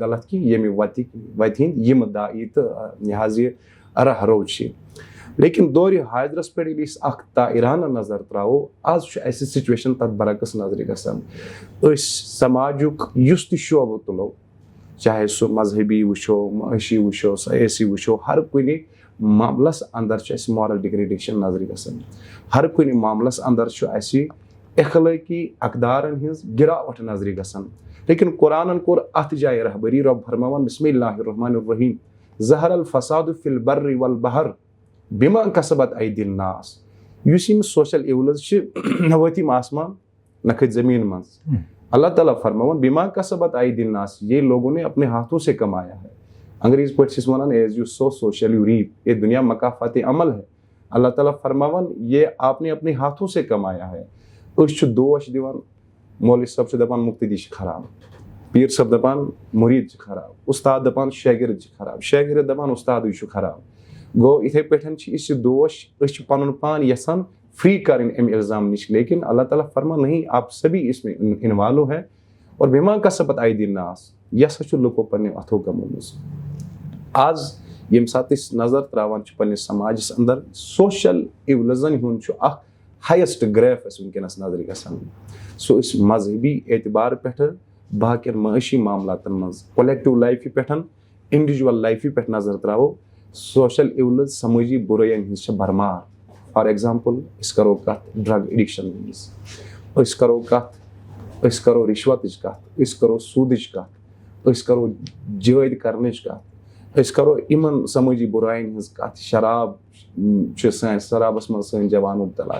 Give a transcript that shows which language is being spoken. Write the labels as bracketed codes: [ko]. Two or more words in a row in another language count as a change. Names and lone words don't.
[ks] غلط کینٛہہ ییٚمہِ وَتہِ ہِنٛدۍ یِمہٕ دایی تہٕ یہِ حظ یہِ راہ رو چھِ لیکن دورِ حاضرس پٮ۪ٹھ ییٚلہِ أسۍ اکھ تائرانہ نظر تراوو آز چھُ اَسہِ سچویشن تتھ برعکس نظرِ گژھان أسۍ سماجُک یُس تہِ شوبہٕ تُلو چاہے سُہ مذہبی وٕچھو معٲشی وٕچھو سیٲسی وٕچھو ہر کُنہِ معاملس اندر چھُ اَسہِ [en] moral degradation [ks] نظرِ گژھان ہر کُنہِ معاملس اندر چھُ اَسہِ اخلٲقی اقدارن ہٕنٛز گراوٹ نظرِ گژھان لیکن قرآنن کوٚر اتھ جایہِ رہبری رۄب فرماوان [ar] بسم اللہ الرحمن الرحیم ظہر الفساد فی البر والبحر بما کسبت ایدی الناس [ks] یُس یِم [en] social evils [ks] چھِ نہ وٲتۍ یِم آسمان نہ کھٔتۍ زٔمیٖن منٛز اللہ تعالیٰ فرماوان [ar] بما کسبت ایدی الناس [ur] یہ لوگوں نے اپنے ہاتھوں سے کمایا ہے [ks] انگریز پٲٹھۍ چھِس وَنان [en] as you sow so shall you reap [ur] یہ دنیا مقافات عمل ہے [ks] اللہ تعالیٰ فرماوان [ur] یہ آپ نے اپنے ہاتھوں سے کمایا ہے [ks] أسۍ چھِ دوش دِوان مولوی صٲب چھُ دَپان مُقتدی چھِ خراب پیٖر صٲب دَپان مُریٖد چھِ خراب اُستاد دَپان شٲگِرد چھِ خراب شٲگِرد دَپان اُستادٕے چھُ خراب گوٚو یِتھَے پٲٹھۍ چھِ أسۍ یہِ دوش أسۍ چھِ پَنُن پان یَژھان فری کَرٕنۍ اَمہِ اِلزام نِش لیکن اللہ تعالیٰ فرمان [ur] نہیں آپ سبھی اس میں انوالو ہیں اور [ar] بما کسبت ایدی الناس [ks] یہِ ہسا چھُ لُکو پنٛنیو اَتھو کمٲومٕژ آز ییٚمہِ ساتہٕ أسۍ نظر ترٛاوان چھِ پنٛنِس سماجس انٛدر سوشل اِولزن ہُنٛد چھُ اکھ [en] highest graph [ks] اَسہِ وٕنکیٚنس نظرِ گژھان سُہ أسۍ مذہبی اعتبار پٮ۪ٹھٕ باقین معٲشی معاملاتن منٛز کولیکٹِو لایفہِ پٮ۪ٹھ انڈیوجول لایفہِ پٮ۪ٹھ نظر ترٛاوو [en] social evils [ks] سمٲجی بُرٲیَن ہٕنٛز چھِ برمار [en] for example [ks] أسۍ کرو کتھ [en] drug addiction [ks] ہٕنٛز أسۍ کرو کتھ أسۍ کرو رِشوتٕچ کتھ أسۍ کرو سوٗدٕچ کتھ أسۍ کرو جٲدۍ کرنٕچ کتھ أسۍ کرو یِمن سمٲجی بُرایَن ہٕنٛز کتھ شراب چھِ سٲنۍ شرابس منٛز سٲنۍ جوان مُبتلا